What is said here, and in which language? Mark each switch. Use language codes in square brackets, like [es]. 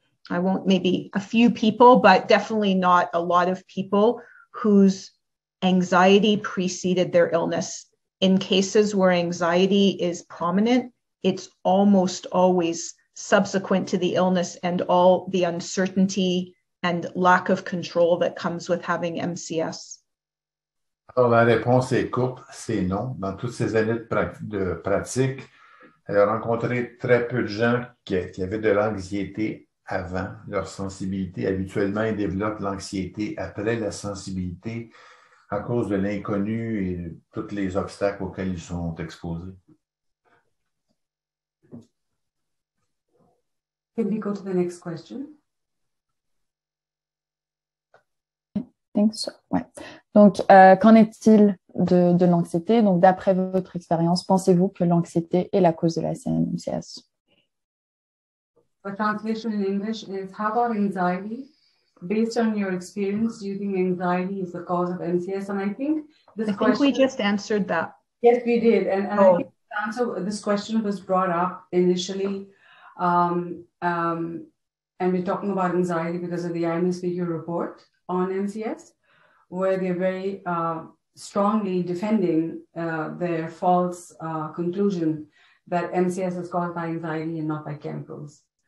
[en] I won't, maybe a few people, but definitely not a lot of people whose anxiety preceded their illness. In cases where anxiety is prominent, it's almost always subsequent to the illness and all the uncertainty and lack of control that comes with having MCS. [fr] Alors, la réponse est courte, c'est non. Dans toutes ces années de pratique, elle a rencontré très peu de gens qui avaient de l'anxiété avant leur sensibilité. Habituellement, ils développent l'anxiété après la sensibilité à cause de l'inconnu et tous les obstacles auxquels ils sont exposés. [en] Can we go to the next question? [fr] Ouais. Donc, qu'en est-il de l'anxiété? Donc, d'après votre expérience, pensez-vous que l'anxiété est la cause de la SCM-MCS? [en] The translation in English is, how about anxiety? Based on your experience, do you think anxiety is the cause of MCS? And I think this question... we just answered that. Yes, we did. And I think the answer, this question was brought up initially. And we're talking about anxiety because of the IMSPQ report on MCS, where they're very strongly defending their false conclusion that MCS is caused by anxiety and not by chemicals.